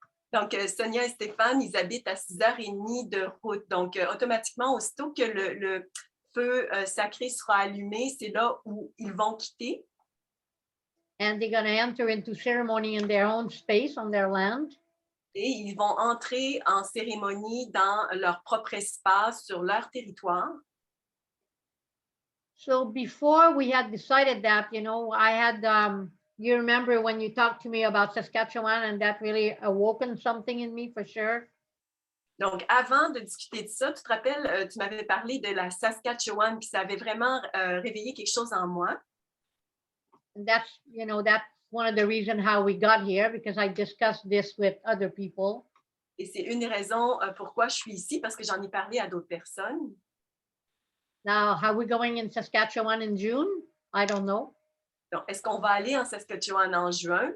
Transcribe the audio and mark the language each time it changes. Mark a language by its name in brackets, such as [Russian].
[French] Donc, Sonia et Stephane, ils habitent à 6h30 de route. Donc, automatiquement, aussitôt que le feu sacré sera allumé, c'est là où ils vont quitter. [English] and they're going to enter into ceremony in their own space on their land. [French] Et ils vont entrer en cérémonie dans leur propre espace, sur leur territoire. [English] So before we had decided that, you know, I had, you remember when you talked to me about Saskatchewan, and that really awoken something in me for sure. [French] Donc, avant de discuter de ça, tu te rappelles, tu m'avais parlé de la Saskatchewan, puis ça avait vraiment réveillé quelque chose en moi. [English] And that's, you know, that's one of the reasons how we got here, because I discussed this with other people. [French] Et c'est une des raisons pourquoi je suis ici, parce que j'en ai parlé à d'autres personnes. [English] Now, how we going in Saskatchewan in June? I don't know. [French] Donc, est-ce qu'on va aller en Saskatchewan en juin?